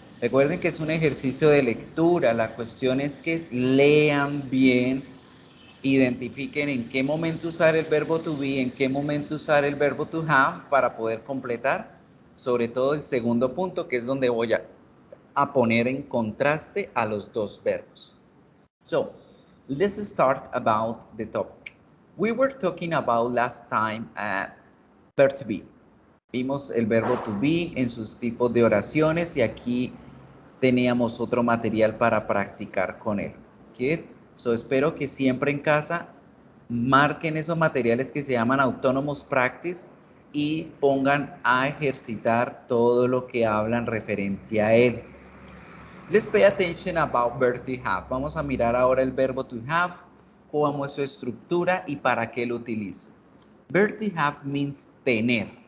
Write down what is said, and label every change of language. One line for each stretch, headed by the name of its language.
Spanish: Recuerden que es un ejercicio de lectura, la cuestión es que lean bien, identifiquen en qué momento usar el verbo to be, en qué momento usar el verbo to have para poder completar, sobre todo el segundo punto, que es donde voy a poner en contraste a los dos verbos.
English: So, let's start about the topic. We were talking about last time verb to be.
Spanish: Vimos el verbo to be en sus tipos de oraciones y aquí teníamos otro material para practicar con él. ¿Okay? So, espero que siempre en casa marquen esos materiales que se llaman Autonomous Practice y pongan a ejercitar todo lo que hablan referente a él.
English: Let's pay attention about verb to have.
Spanish: Vamos a mirar ahora el verbo to have, cómo es su estructura y para qué lo utiliza.
English: Verb to have means tener.